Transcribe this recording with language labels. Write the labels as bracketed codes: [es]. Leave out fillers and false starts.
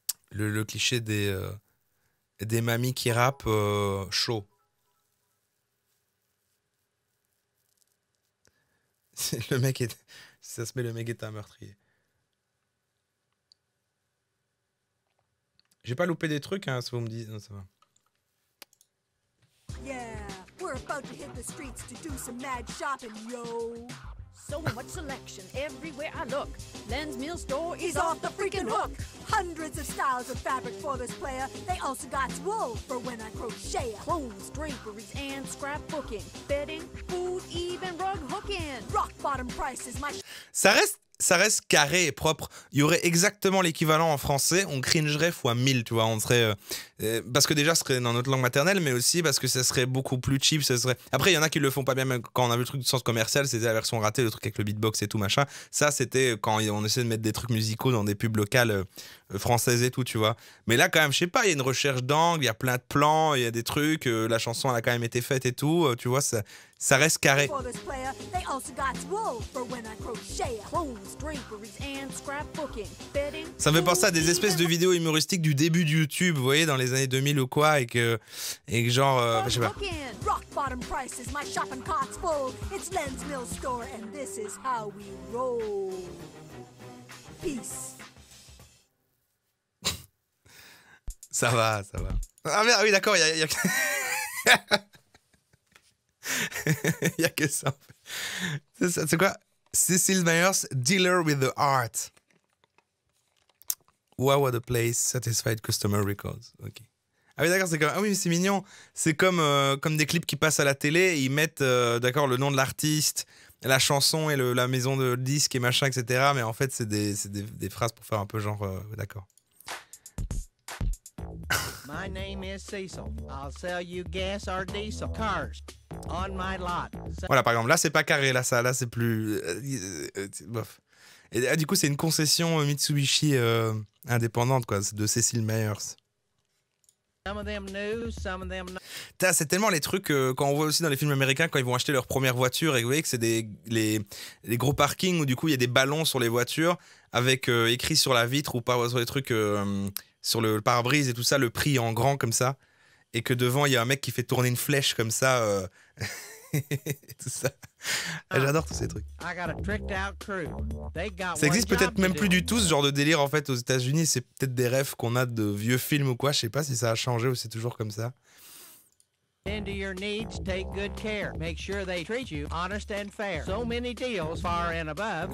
[fr] Le cliché des mamies qui rappent chaud. Le mec est... Ça se met, le mec est un meurtrier. J'ai pas loupé des trucs, hein, si vous me dites. Non, ça va. [en] Yeah, we're about to hit the streets to do some mad shopping, yo. So much selection everywhere I look. Len's Mill Store is off the freaking hook. Hundreds of styles of fabric for this player. They also got wool for when I crochet. Clothes, draperies, and scrapbooking. Bedding, food, even rug hooking. Rock bottom prices, my... [fr] Ça reste carré et propre. Il y aurait exactement l'équivalent en français. On cringerait fois 1000, tu vois. On serait parce que déjà, ce serait dans notre langue maternelle, mais aussi parce que ça serait beaucoup plus cheap. Ça serait... Après, il y en a qui le font pas bien. Même quand on a vu le truc du sens commercial, c'était la version ratée, le truc avec le beatbox et tout machin. Ça, c'était quand on essayait de mettre des trucs musicaux dans des pubs locales française et tout, tu vois. Mais là, quand même, je sais pas, il y a une recherche d'angle, il y a plein de plans, il y a des trucs, la chanson, elle a quand même été faite et tout, tu vois, ça reste carré. [en] For this player, they also got wool for when I crochet. Clothes, draperies, and scrapbooking. Bedding. [fr] Ça me fait penser à des espèces de vidéos humoristiques du début de YouTube, vous voyez, dans les années 2000 ou quoi, et que genre, je sais pas. [en] Rock bottom prices, my shopping cart's full. It's Len's Mill Store, and this is how we roll. Peace. [fr] Ça va, ça va. Ah merde, oui, d'accord, il y a... Il y a que ça. C'est quoi? Cecil Myers, [en] Dealer with the Heart. Wow, what a place, satisfied customer records. [fr] Ok. Ah oui, d'accord, c'est comme... Ah oui, mais c'est mignon. C'est comme des clips qui passent à la télé. Et ils mettent, d'accord, le nom de l'artiste, la chanson et la maison de disque et machin, etc. Mais en fait, c'est des phrases pour faire un peu genre... d'accord. [en] My name is Cecil. I'll sell you gas or diesel cars on my lot. [fr] Voilà, par exemple, là, c'est pas carré. Là, c'est plus... bof. Et du coup, c'est une concession Mitsubishi indépendante, quoi, de Cecil Myers. [en] Some of them new, some of them not. [fr] C'est tellement les trucs quand on voit aussi dans les films américains quand ils vont acheter leur première voiture et vous voyez que c'est les gros parkings où du coup il y a des ballons sur les voitures avec écrit sur la vitre ou pas sur les trucs sur le pare-brise et tout ça le prix en grand comme ça et que devant il y a un mec qui fait tourner une flèche comme ça tout ça. J'adore tous ces trucs. Ça existe peut-être même plus du tout ce genre de délire en fait aux États-Unis. C'est peut-être des rêves qu'on a de vieux films ou quoi. Je sais pas si ça a changé ou c'est toujours comme ça. [en] Into your needs, take good care. Make sure they treat you honest and fair. So many deals far and above.